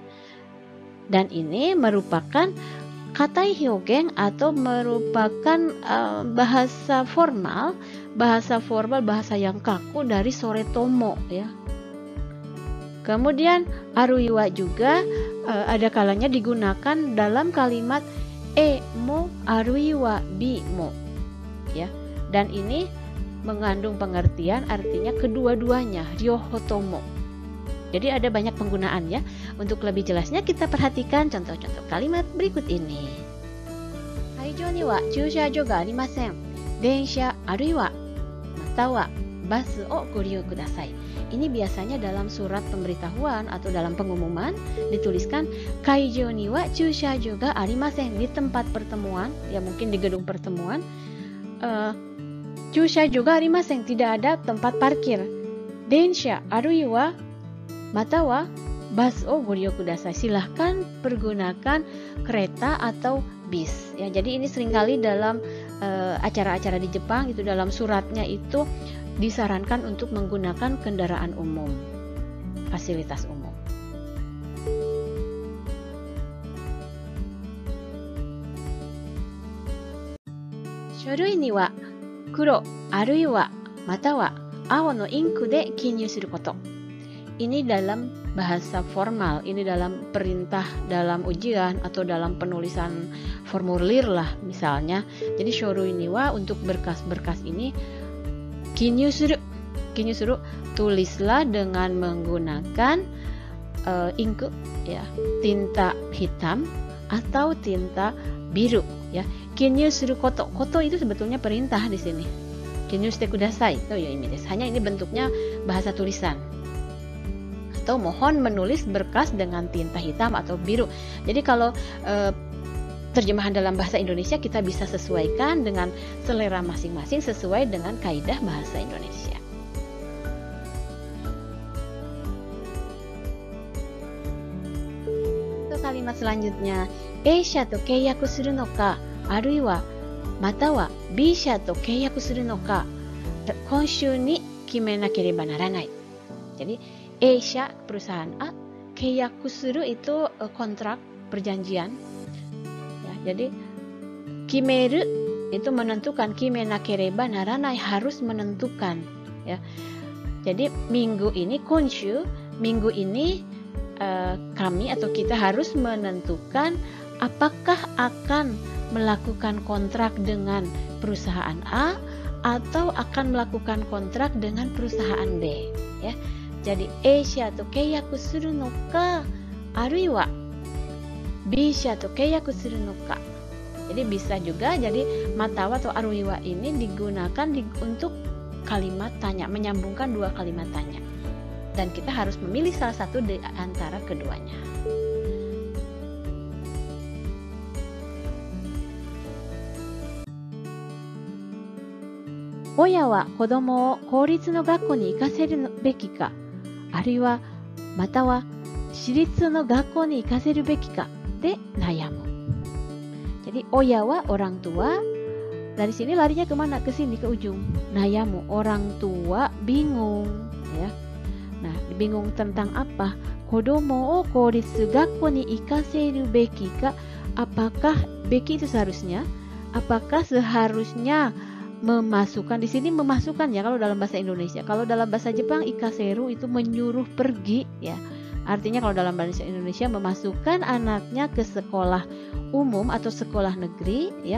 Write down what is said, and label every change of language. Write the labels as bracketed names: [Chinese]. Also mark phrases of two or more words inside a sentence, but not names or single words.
[Indonesian] Dan ini merupakan [Japanese] 硬い表現 [Indonesian] atau merupakan bahasa formal, bahasa yang kaku dari sore tomo ya. Kemudian aruiwa juga ada kalanya digunakan dalam kalimat [Japanese] Eもあるいは Bも [Indonesian] ya. Dan ini mengandung pengertian artinya kedua-duanya, ryohotomo. Jadi ada banyak penggunaan ya. Untuk lebih jelasnya kita perhatikan contoh-contoh kalimat berikut ini. [Japanese] 会場には駐車場がありません. 電車あるいはまたはバスをご利用ください. [Indonesian] Ini biasanya dalam surat pemberitahuan atau dalam pengumuman dituliskan [Japanese] 会場には駐車場がありません, [Indonesian] di tempat pertemuan, ya mungkin di gedung pertemuan. [Japanese] 駐車場がありません, [Indonesian] tidak ada tempat parkir. [Japanese] 電車あるいはまたはバスをご利用ください. [Indonesian] Silahkan pergunakan kereta atau bis. Ya, jadi ini seringkali dalam acara-acara di Jepang itu dalam suratnya itu disarankan untuk menggunakan kendaraan umum, fasilitas umum. [Japanese] 書類には黒あるいはまたは青のインクで記入すること. [Indonesian] Ini dalam bahasa formal, ini dalam perintah dalam ujian atau dalam penulisan formulir lah misalnya. Jadi [Japanese] 書類には [Indonesian] untuk berkas-berkas ini [Japanese] 記入する, [Indonesian] tulislah dengan menggunakan inku ya, tinta hitam atau tinta biru ya. [Japanese] 記入すること, [Indonesian] koto itu sebetulnya perintah di sini. [Japanese] 記入してください [Indonesian] itu ya ini. Hanya ini bentuknya bahasa tulisan. Atau mohon menulis berkas dengan tinta hitam atau biru. Jadi kalau terjemahan dalam bahasa Indonesia kita bisa sesuaikan dengan selera masing-masing sesuai dengan kaidah bahasa Indonesia. Untuk kalimat selanjutnya, [Japanese] A 社と契約するのか、あるいはまたは B 社と契約するのか、今週に決めなければならない。 [Indonesian] Jadi A 社 perusahaan A, [Japanese] 契約する [Indonesian] itu kontrak perjanjian. Jadi kimeru itu menentukan, [Japanese] 決めなければならない [Indonesian] harus menentukan ya. Jadi minggu ini konshu, minggu ini kami atau kita harus menentukan apakah akan melakukan kontrak dengan perusahaan A atau akan melakukan kontrak dengan perusahaan B ya. [Japanese] Jadi A 社と契約するのか、あるいはB 社と契約するのか. [Indonesian] Jadi bisa juga jadi matawa atau aruiwa ini digunakan untuk kalimat tanya, menyambungkan dua kalimat tanya. Dan kita harus memilih salah satu di antara keduanya. [Japanese] 親は子供を公立の学校に行かせるべきか, あるいはまたは私立の学校に行かせるべきかで悩む. [Indonesian] Jadi oya orang tua, dari sini larinya kemana? Ke sini, ke ujung. Nayamu, orang tua bingung ya. Nah, bingung tentang apa? [Japanese] 子供を公立学校に行かせるべきか, [Indonesian] apakah beki itu seharusnya, apakah seharusnya memasukkan, di sini memasukkan ya kalau dalam bahasa Indonesia. Kalau dalam bahasa Jepang ikaseru itu menyuruh pergi ya. Artinya kalau dalam bahasa Indonesia memasukkan anaknya ke sekolah umum atau sekolah negeri ya.